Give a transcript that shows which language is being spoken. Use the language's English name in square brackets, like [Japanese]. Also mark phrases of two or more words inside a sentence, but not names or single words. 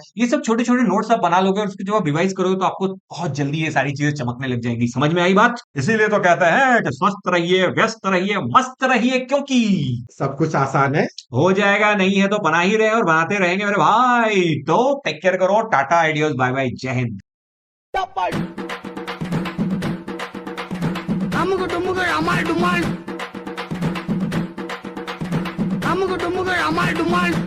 [Hindi] ये सब छोटे छोटे नोट्स आप बना लोगे और उसको जब आप रिवाइज करोगे तो आपको बहुत जल्दी ये सारी चीजें चमकने लग जाएंगी। समझ में आई बात? इसीलिए तो कहते हैं कि स्वस्थ रहिए, व्यस्त रहिए, मस्त रहिए, क्योंकि सब कुछ आसान है हो जाएगा। नहीं है तो बना ही रहे और बनाते रहेंगे मेरे भाई। तो [English] take care [Hindi] करो, टाटा, आइडियोज, [English] bye bye, [Hindi] जय हिंद। আমুক টুমুক আমার ডুমাল আমুক টুমুক আমার ডুমাল